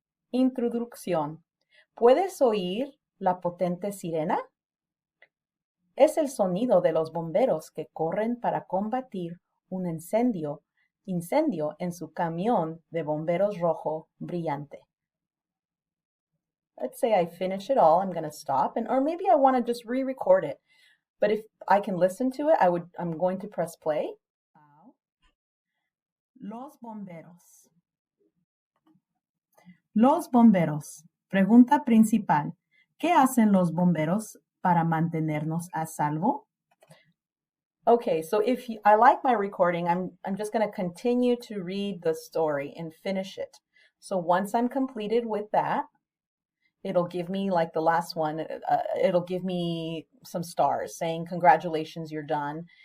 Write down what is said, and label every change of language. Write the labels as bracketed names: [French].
[Spanish] Introducción. ¿Puedes oír la potente sirena? Es el sonido de los bomberos que corren para combatir un incendio en su camión de bomberos rojo brillante. [English] Let's say I finish it all. I'm going to stop, or maybe I want to just re-record it. But if I can listen to it, I'm going to press play. [Spanish] Los bomberos. Los bomberos. Pregunta principal. ¿Qué hacen los bomberos para mantenernos a salvo? [English] Okay, so if I like my recording, I'm just going to continue to read the story and finish it. So once I'm completed with that, it'll give me, like the last one, it'll give me some stars saying, congratulations, you're done.